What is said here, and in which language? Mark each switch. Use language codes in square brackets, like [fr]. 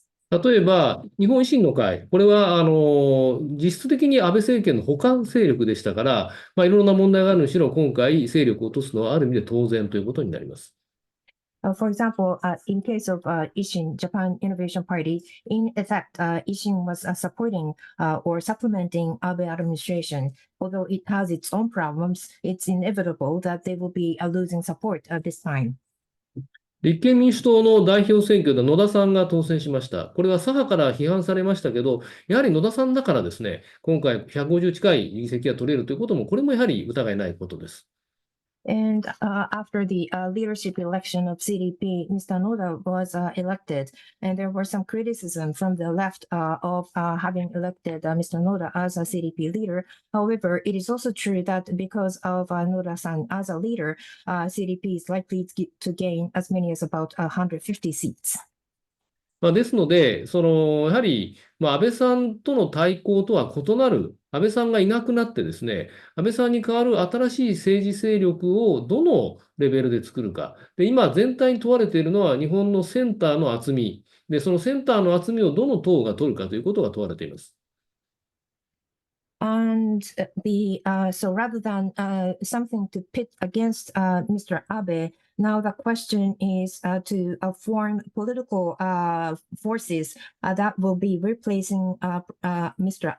[ja] 例えば、日本維新の会、これは実質的に安倍政権の補完勢力でしたから、いろんな問題があるにしろ、今回、勢力を落とすのはある意味で当然ということになります。 [en] For example, in case of Ishin, Japan Innovation Party, in effect, Ishin was supporting or supplementing Abe administration. Although it has its own problems, it's inevitable that they will be losing support this time. [ja] 立憲民主党の代表選挙で野田さんが当選しました。これは左派から批判されましたけど、やはり野田さんだからですね、今回150近い議席が取れるということも、これもやはり疑いないことです。 [en] And after the leadership election of CDP, Mr. Noda was elected, and there were some criticism from the left of having elected Mr. Noda as a CDP leader. However, it is also true that because of Noda-san as a leader, CDP is likely to gain as many as about 150 seats. [ja] ですので、やはり、安倍さんとの対抗とは異なる、安倍さんがいなくなってですね、安倍さんに代わる新しい政治勢力をどのレベルで作るか。で、今、全体に問われているのは、日本のセンターの厚み。で、そのセンターの厚みをどの党が取るかということが問われています。 [en] And so rather than something to pit against Mr. Abe, now the question is to form political forces that will be replacing Mr.